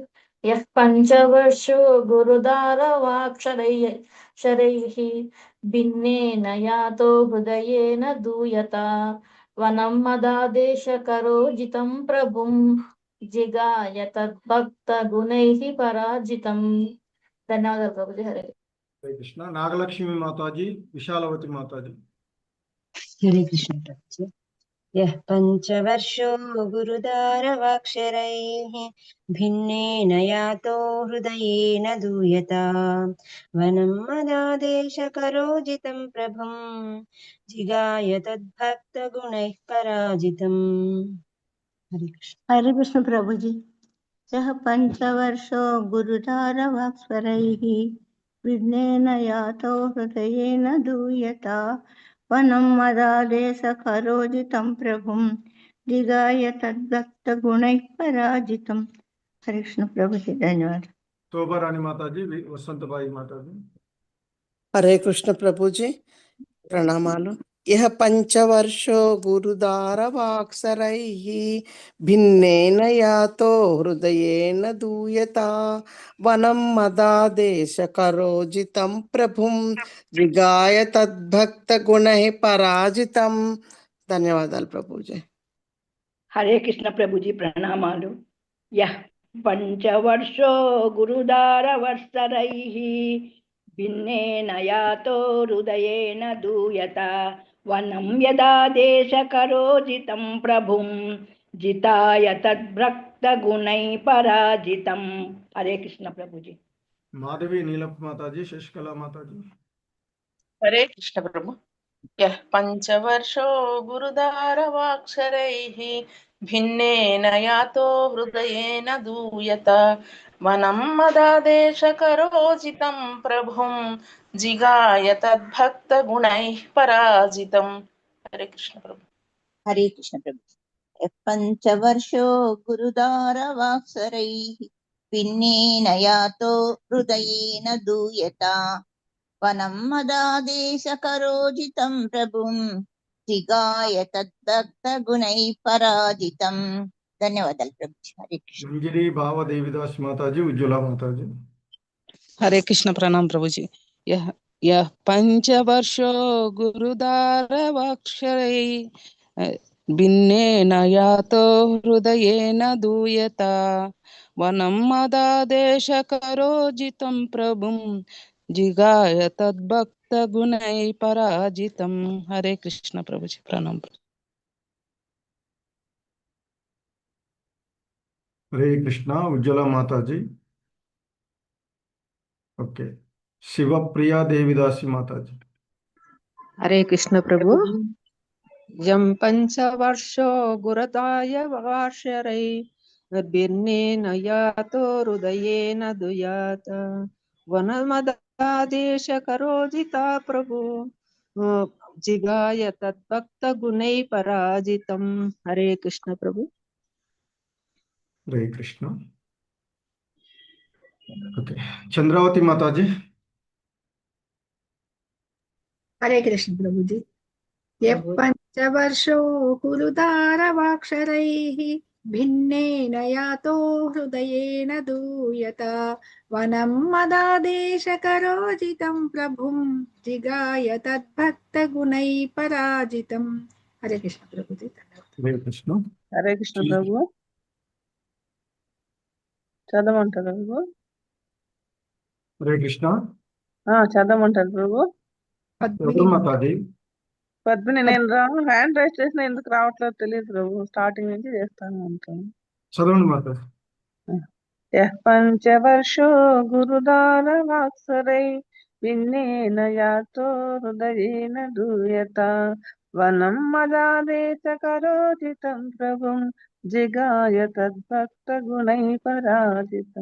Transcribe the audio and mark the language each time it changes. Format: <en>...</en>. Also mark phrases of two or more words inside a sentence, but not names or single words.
<sa>यः पञ्चवर्षो गुरुदारवाक्षरैः शरैः भिन्नेन यातो हृदयेन दूयता वनं मदादेशकरोजितं प्रभुं जिगाय तद्भक्तगुणैः पराजितम्.</sa> <te>ధన్యవాదాలు ప్రభుజీ. హరే</te> <hi>हरे कृष्ण। नागलक्ष्मी माताजी, विशालवती माताजी। हरे कृष्ण प्रभु।</hi> <sa>यः पञ्चवर्षो गुरुदारवाक्षरैः भिन्नेन यातो हृदयेन दूयता वनं मदादेशकरोजितं प्रभुं जिगाय तद्भक्तगुणैः पराजितम्।</sa> <hi>हरे कृष्ण प्रभु जी।</hi> <sa>यः पंचवर्षो गुरुदारवाक्स्वरैः विघ्नेन यातो हृदयेन दूयता वनं मदादेशकरोजितं प्रभुं जिगाय तद्भक्तगुणैः पराजितम्।</sa> <hi>हरे कृष्ण प्रभु जी, धन्यवाद। शोभा रानी माताजी, वसंतबाई माताजी। हरे कृष्ण प्रभु जी, प्रणामालु।</hi> <sa>यह पंचवर्षो गुरुदारवाक्सरैः भिन्नेन यातो हृदयेन दूयता वनं मदादेशकरोजितं प्रभुं जिगाय तद्भक्तगुणैः पराजितम्।</sa> <te>ధన్యవాదాలు ప్రభుజీ. హరే కృష్ణ ప్రభుజీ, ప్రణామాలు.</te> <sa>యః పంచవర్షో గురుదారవత్సరైః భిన్నేన యాతో హృదయేన దూయత వనం యదాదేశకరోజితం ప్రభుం జితాయ తద్భక్తగుణైః పరాజితం.</sa> <te>హరే కృష్ణ ప్రభుజీ.</te> <hi>माधवी नीलप माताजी, शशिकला माताजी। हरे कृष्ण प्रभु।</hi> <sa>यः पञ्चवर्षो गुरुदारवाक्षरैः भिन्नेन यातो हृदयेन दूयता वनं मदादेशकरोजितं प्रभुं जिगाय तद्भक्तगुणैः पराजितम्।</sa> <hi>हरे कृष्ण प्रभु। हरे कृष्ण प्रभु।</hi> <sa>यः पञ्चवर्षो गुरुदारवाक्सरैः भिन्नेन यातो हृदयेन दूयता वनं मदादेशकरोजितं प्रभुं जिगाय तद्भक्तगुणैः पराजितम्।</sa> <te>ధన్యవాదాలు ప్రభు। హరే కృష్ణ।</te> <hi>मंजरी भाव देवीदास माताजी, उज्ज्वला माताजी। हरे कृष्ण, प्रणाम प्रभु जी।</hi> <sa>यः पंचवर्षो गुरुदारवाक्षरैः भिन्नेन यातो हृदयेन दूयता वनं मदादेशकरोजितं प्रभुं जिगाय तद्भक्तगुणैः पराजितं।</sa> <hi>हरे कृष्ण प्रभु जी, प्रणाम। हरे कृष्णा, उज्ज्वला माताजी। ओके, शिवप्रिया देवीदासी माताजी। हरे कृष्ण प्रभु।</hi> <sa>यं पंचवर्षो गुरुदाय वार्षरै भिन्नेन यातो हृदयेन दूयत वनमदादेशकरोजिता प्रभु जिगाय तद्भक्तगुणैः पराजितम्।</sa> <hi>हरे कृष्ण प्रभु। हरे कृष्णा। ओके, चंद्रावती माताजी। हरे कृष्ण प्रभु जी।</hi> <sa>यः पञ्चवर्षो गुरुदारवाक्षरैः भिन्नेन यातो हृदयेन दूयता वनं मदादेशकरोजितं प्रभुं जिगाय तद्भक्तगुणैः पराजितम्।</sa> <hi>हरे कृष्ण प्रभु जी। हरे कृष्णा।</hi> <te>हरे कृष्ण ప్రభు. చదవమంటారా ప్రభు?</te> <hi>हरे कृष्णा।</hi> <te>చదవమంటారు ప్రభు? ఎవరు మాతాజీ? పద్మిని, నేను</te> <en>hand raise</en> <te>చేసిన ఎందుకు రావట్లేదు తెలియదు ప్రభు. స్టార్టింగ్ నుంచి చేస్తాను అంటాను. చదవండి మాతాజీ.</te> <sa>యః పంచవర్షో గురుదారవాక్సరై భిన్నేన యాతో హృదయేన దూయత వనం మదాదేశ కరోచితం ప్రభుం జిగాయ తద్భక్త గుణై పరాజితం.</sa>